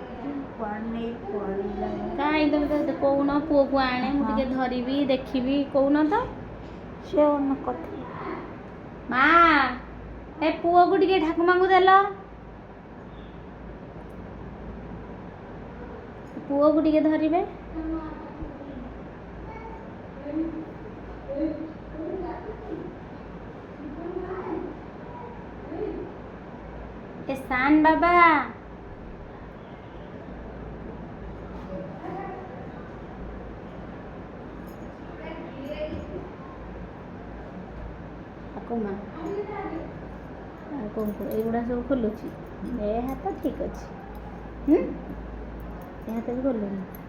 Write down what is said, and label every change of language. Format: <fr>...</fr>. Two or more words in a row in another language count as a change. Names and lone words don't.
<or>କାହିଁ ତମେ ତ କହୁନ ପୁଅକୁ ଆଣେ, ମୁଁ ଟିକେ ଧରିବି ଦେଖିବି, କହୁନ ତ। ସେ କଥା ମା ଏ ପୁଅକୁ ଟିକେ ଠାକୁମାଙ୍କୁ ଦେଲ। ପୁଅକୁ ଟିକେ ଧରିବେ। ए शान बाबा ଠାକୁମା ଆଉ କ'ଣ ଏଇଗୁଡ଼ା ସବୁ ଖୋଲୁଛି? ଏ ହାତ ଠିକ୍ ଅଛି। ଏ ହାତ ବି ଖୋଲୁନି।</or>